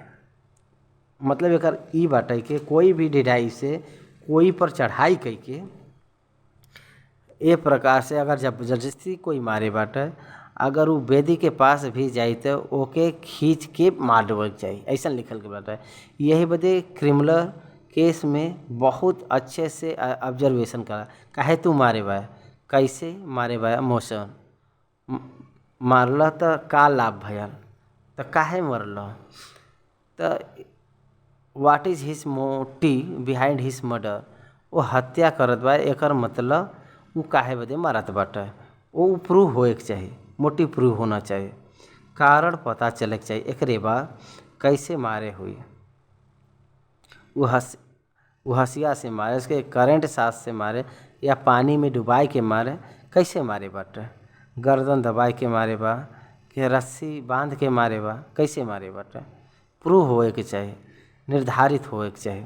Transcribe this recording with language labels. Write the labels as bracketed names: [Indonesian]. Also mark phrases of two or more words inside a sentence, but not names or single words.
[Bhojpuri] मतलब एकर ई बाटे कि कोई भी ढिढाई से कोई पर चढ़ाई करके ए प्रकार से अगर जबरदस्ती कोई मारे बाटे, अगर वो बेदी के पास भी जाई तो ओके खींच के मार देवे चाहिए, ऐसा लिखल के बाटे। यही बदे [English] criminal case [Bhojpuri] में बहुत अच्छे से ऑब्जर्वेशन करा, काहे तू मारे बा, कैसे मारे बा, मोशन मारल तो का लाभ भयल, तो काहे मरल, तो [English] what is his motive behind his murder. [Bhojpuri] वो हत्या करत बा, एकर मतलब वो काहे बदे मारत बाटे, वो प्रूव होए के चाहिए, [English] motive prove [Bhojpuri] होना चाहिए, कारण पता चले के चाहिए। एकरे बाद कैसे मारे हुई, वो हसिया से मारे, उसके करंट सांस से मारे या पानी में डुबाए के मारे, कैसे मारे बाटे, गर्दन दबाए के मारे बा कि रस्सी बांध के मारे बा, कैसे मारे बाटे, प्रूव होए के चाहिए, निर्धारित होए के चाहिए।